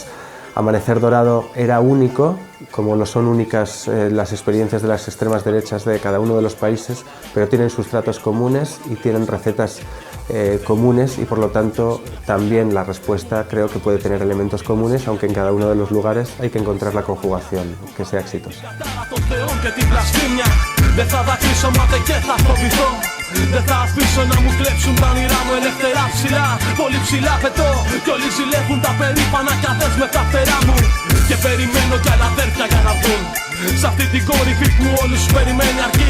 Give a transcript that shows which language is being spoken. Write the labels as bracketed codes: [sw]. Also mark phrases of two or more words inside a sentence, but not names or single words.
[es] Amanecer Dorado era único, como lo son únicas las experiencias de las extremas derechas de cada uno de los países, pero tienen sustratos comunes y tienen recetas comunes y por lo tanto también la respuesta creo que puede tener elementos comunes, aunque en cada uno de los lugares hay que encontrar la conjugación que sea exitosa. [el] Δεν θα αφήσω να μου κλέψουν τα όνειρά μου ελεύθερα ψηλά. Πολύ ψηλά πετώ κι όλοι ζηλεύουν τα περήφανα κι αδές με τα φτερά μου. Και περιμένω κι άλλα αδέρφια για να βγουν. Σ' αυτή την κορυφή που όλους περιμένει αρκεί.